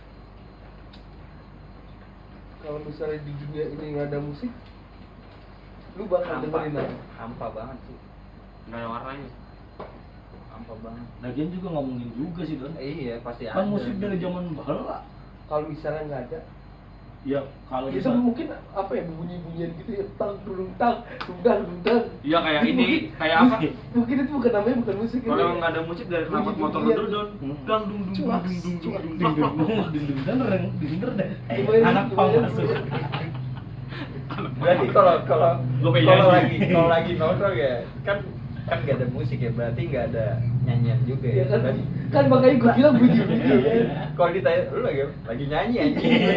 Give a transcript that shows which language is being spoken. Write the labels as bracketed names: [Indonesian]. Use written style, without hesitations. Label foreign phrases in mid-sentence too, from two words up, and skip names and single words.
[Indonesian] Kalau misalnya di dunia ini nggak ada musik, lu bakal dengerin apa? Hampa banget sih. Nggak ada warnanya. Hampa banget. Lagian juga nggak mungkin juga sih Don. Iya pasti ada. Kan musik dari zaman bahala. Kalau misalnya nggak ada, Ya kalau Itu misal mungkin apa ya, bunyi-bunyian gitu ya, tang dudung tang dudang dudang. Iya kayak Itu ini, mungkin- kayak apa? Mungkin itu bukan namanya, bukan musik. Kalau itu emang ya. nggak ada musik dari knalpot motor Bunyi-bunyian. dulu don, dang dung dung Cuaks, dung dung dung cuaks. dung ding dung dung. ding ding deng dinger deh. Lumayan, Anak pang lumayan, masuk. lumayan. Berarti kalau Gua pengen nyanyi. kalau lagi nongkrong ya kan nggak ada musik ya, berarti nggak ada nyanyian juga Ya ya. kan, Berarti kan makanya gue bilang bunyi-bunyi kan. kalau ditanya lu lagi nyanyi anjing.